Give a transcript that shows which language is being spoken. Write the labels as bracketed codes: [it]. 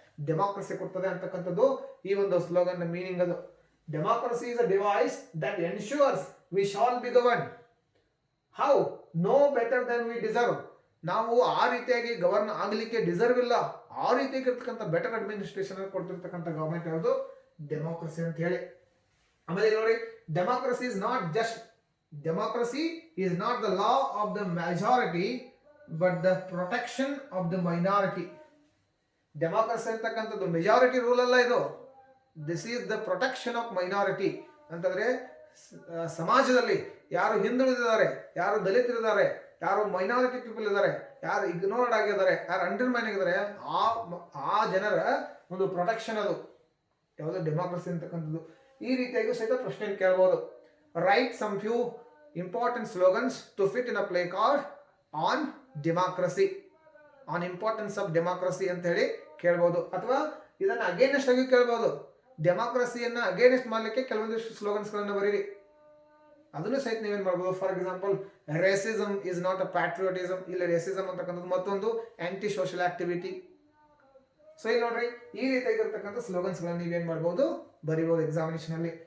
[kn] Democracy ಕೊಡ್ತದೆ ಅಂತಕ್ಕಂಥದ್ದು ಈ ಒಂದು ಸ್ಲೋಗನ್ ಮೀನಿಂಗ್. ಅದು [en] Democracy is a device that ensures we shall be govern how no better than we deserve. [kn] ನಾವು ಆ ರೀತಿಯಾಗಿ ಗವರ್ನ್ ಆಗಲಿಕ್ಕೆ ಡಿಸರ್ವ್ ಇಲ್ಲ, ಆ ರೀತಿಯಾಗಿರ್ತಕ್ಕಂಥ ಬೆಟರ್ ಅಡ್ಮಿನಿಸ್ಟ್ರೇಷನ್ ಕೊಡ್ತಿರ್ತಕ್ಕಂಥ ಗವರ್ಮೆಂಟ್ ಯಾವುದು? ಡೆಮಾಕ್ರಸಿ ಅಂತ ಹೇಳಿ. ಆಮೇಲೆ ನೋಡಿ, [en] Democracy is not just, democracy is not the law of the majority but the protection of the minority. [kn] Democracy ಅಂತಕ್ಕಂಥದ್ದು ಮೆಜಾರಿಟಿ ರೂಲ್ ಅಲ್ಲ, ಇದು [en] This is the protection of minority. [kn] ಅಂತಂದ್ರೆ ಸಮಾಜದಲ್ಲಿ ಯಾರು ಹಿಂದುಳಿದಿದ್ದಾರೆ, ಯಾರು ದಲಿತರಿದ್ದಾರೆ, ಯಾರು ಮೈನಾರಿಟಿ ಪೀಪಲ್ ಇದ್ದಾರೆ, ಯಾರು ಇಗ್ನೋರ್ಡ್ ಆಗಿದ್ದಾರೆ, ಯಾರು ಅಂಡರ್ಮೈನ್ ಆಗಿದ್ದಾರೆ, ಆ ಜನರ ಒಂದು ಪ್ರೊಟೆಕ್ಷನ್ ಅದು ಯಾವುದು? ಡೆಮಾಕ್ರಸಿ ಅಂತಕ್ಕಂಥದ್ದು. ಈ ರೀತಿಯಾಗಿ ಸಹಿತ ಪ್ರಶ್ನೆ ಕೇಳಬಹುದು. [en] Write some few important slogans to fit in a placard on democracy, on importance of democracy [kn] ಅಂತ ಹೇಳಿ ಕೇಳಬಹುದು. ಅಥವಾ ಇದನ್ನ ಅಗೇನೆಸ್ಟ್ ಆಗಿ ಕೇಳಬಹುದು. ಡೆಮಾಕ್ರಸಿಯನ್ನ ಅಗೇನೆಸ್ಟ್ ಮಾಡಲಿಕ್ಕೆ ಕೆಲವೊಂದಿಷ್ಟು ಸ್ಲೋಗನ್ಸ್ ಗಳನ್ನ ಬರೀರಿ. ಅದನ್ನು ಸಹಿತ ನೀವೇನ್ ಮಾಡಬಹುದು? [en] For example, racism is not a patriotism. [kn] ಇಲ್ಲಿ ರೇಸಿಸಮ್ ಅಂತಕ್ಕಂಥದ್ದು ಮತ್ತೊಂದು ಆಂಟಿ ಸೋಷಿಯಲ್ ಆಕ್ಟಿವಿಟಿ. ಸೊ ಇಲ್ಲಿ ನೋಡ್ರಿ, ಈ ರೀತಿಯಾಗಿರ್ತಕ್ಕಂಥ ಸ್ಲೋಗನ್ಸ್ ಗಳನ್ನ ನೀವೇನ್ ಮಾಡಬಹುದು? ಬರೀಬಹುದು ಎಕ್ಸಾಮಿನೇಷನ್ ಅಲ್ಲಿ.